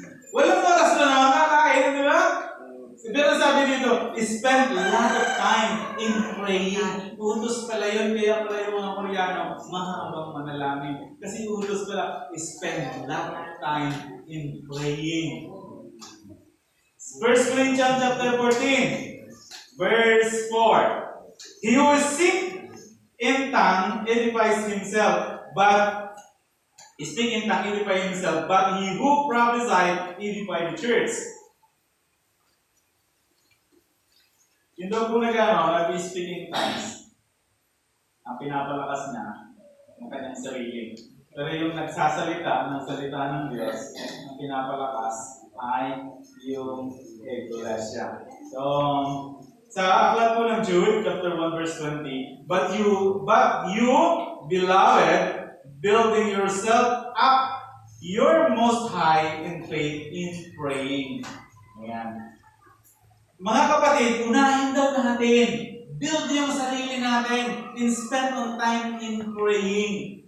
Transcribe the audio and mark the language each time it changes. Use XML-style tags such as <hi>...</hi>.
<tl>Walang oras na naman kakain, di ba? Pero sabi dito,</tl> <en>spend a lot of time in praying.</en> <tl>Utos pala yun, kaya pala yung mga Koreano, mahabang manalangin. Kasi utos pala,</tl> <en>spend a lot of time in praying. 1 Corinthians chapter 14, verse 4. He who speaks in tongue edifies himself, but speak in tongue edify himself, but he who prophesies edify the church.</en> <tl>Yung daw po nag-speak in tongues, ang pinapalakas niya ng kanyang sarili. Pero yung nagsasalita ng salita ng Diyos, ang pinapalakas ay yung Iglesia. So, sa aklat po ng</tl> <en>Jude, chapter 1, verse 20, But you, beloved, building yourself up, you're most high in faith in praying. Ayan.</en> <tl>Mga kapatid, unahin daw natin. Build yung sarili natin and</tl> <en>spend on time in praying.</en>